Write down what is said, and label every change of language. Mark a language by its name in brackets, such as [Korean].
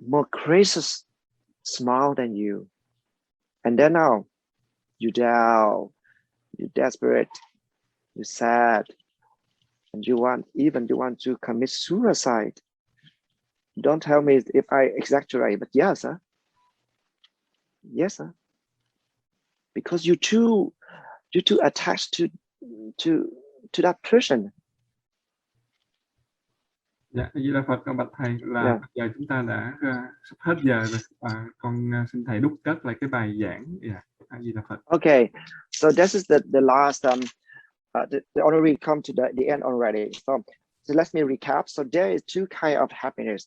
[English] gracious smile than you, and then now you down, you desperate, you sad, and you want to commit suicide. Don't tell me if I exaggerate, but yes, sir. Yes, sir. Because you too attached to that person. [Vietnamese] Dạ, Di Đà Phật, bạch thầy là bây giờ chúng ta đã sắp hết giờ rồi. Con xin thầy đúc kết lại cái bài giảng. Dạ, Di Đà Phật. [English] Okay, so this is the last the already come to the end already. So let me recap. So there is two kinds of happiness.